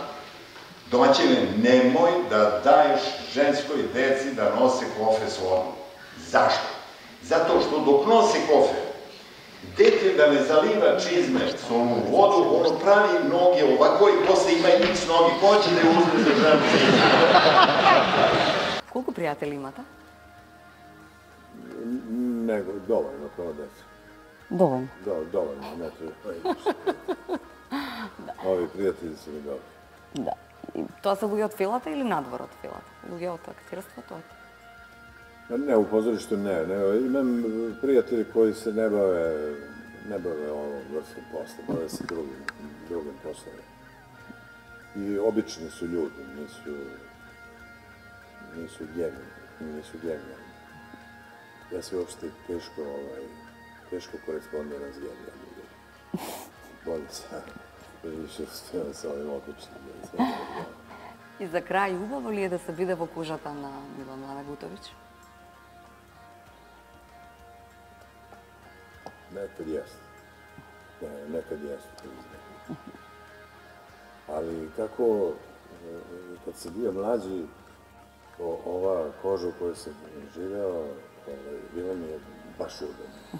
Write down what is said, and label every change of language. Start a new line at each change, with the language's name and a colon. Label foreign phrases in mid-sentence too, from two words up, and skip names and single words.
Serbian: Domaćine, nemoj da daješ ženskoj deci da nose kofe s vodom. Zašto? Zato što dok nose kofe, dete da ne zaliva čizme s onu vodu, ono pravi noge ovako i posle ima i x noge. Ko će da je uzme za ženu?
Macedonian: Колку пријатели имате?
Serbian: Nego, dovoljno, kao deca.
Macedonian: Доволно.
Serbian: Dovoljno, ne treba. Ovi prijatelji su mi dobri.
Macedonian: Да. И тоа се луѓе од филата или надвор од филата? Луѓе од актирството?
Serbian: Ne, u pozorištu ne. Imam prijatelji koji se ne bave ovom vrstom posla, bave se drugim poslovima. I obični su ljudi, nisu genijalni. Ja se uopšte teško korespondiram s genijalnim ljudima. Bolje sam, više uspijem sa ovim običnim.
Macedonian: И за крај, убаво ли е да се биде во кожата на Милан Лагутовиќ?
Serbian: Nekad jeste. Nekad jeste, priznam. Ali kako, kad sam bio mlađi, ova koža u kojoj sam živeo, bilo mi je baš udobno.